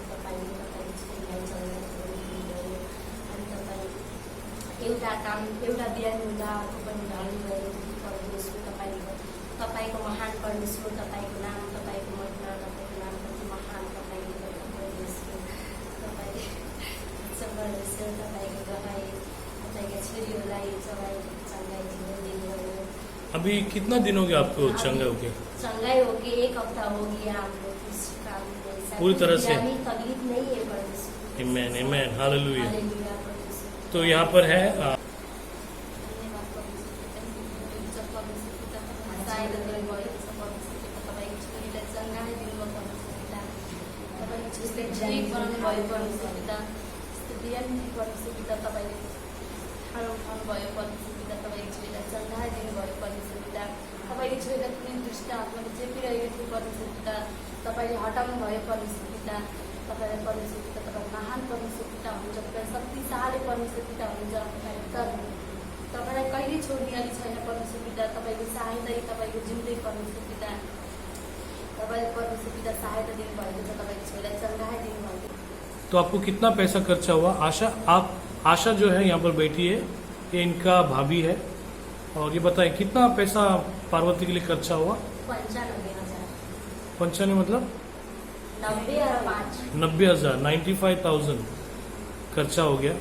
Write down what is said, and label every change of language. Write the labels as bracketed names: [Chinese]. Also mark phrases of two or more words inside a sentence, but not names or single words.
[Nepali] तपाईँले छोरीलाई चलाउनुभयो अनि तपाईँ एउटा बिहान हुँदा अर्को पनि ढाल्नुभयो परमेश्वर. तपाईँको महान परमेश्वर, तपाईँको नाम, तपाईँको महिमा, तपाईँको नाम कति महान, तपाईँले गर्दा परमेश्वर. तपाईँ परमेश्वर, तपाईँको गवाई, तपाईँका छोरीहरूलाई चङ्गाई जीवन दिनुभयो. [Hindi] अभी कितना दिन हो गया आपको चंगा हो गया? चंगाई हो गई, 1 हफ्ता हो गया हम लोग इस काम में. पूरी तरह से? तकलीफ नहीं है परमेश्वर. आमेन आमेन हालेलुया. हालेलुया परमेश्वर. तो यहाँ पर है [Nepali] धन्यवाद परमेश्वर. जब परमेश्वर पिता सायद भयो परमेश्वर पिता, तपाईँको छोरीलाई चङ्गाई दिनुभयो परमेश्वर पिता. तपाईँको छोरीलाई ठीक बनाउनु भयो परमेश्वर पिता. यस्तो बिहान परमेश्वर पिता, तपाईँले ठाडो उठाउनु भयो परमेश्वर पिता. तपाईँको छोरीलाई चङ्गाई दिनुभयो परमेश्वर पिता. तपाईँको छोरीलाई कुनै दुष्ट आत्माले चेपिरहेको थियो परमेश्वर पिता, तपाईँले हटाउनु भयो परमेश्वर पिता. तपाईँलाई परमेश्वर पिता, तपाईँ महान परमेश्वर पिता हुनुहुन्छ, तपाईँ शक्तिशाली परमेश्वर पिता हुनुहुन्छ. तपाईँलाई कहिल्यै छोड्ने अलिक छैन परमेश्वर पिता. तपाईँको सहायता तपाईँको जिउँदै परमेश्वर पिता. तपाईँले परमेश्वर पिता सहायता दिनुभएको छ, तपाईँको छोरीलाई चङ्गाई दिनुभएको. [Hindi] तो आपको कितना पैसा खर्चा हुआ? आशा जो है यहाँ पर बैठी है, ये इनका भाभी है. और ये बताएं कितना पैसा पार्वती के लिए खर्चा हुआ? 95,000. 95 मतलब 90 और 5. 90,000 95,000 खर्चा हो गया.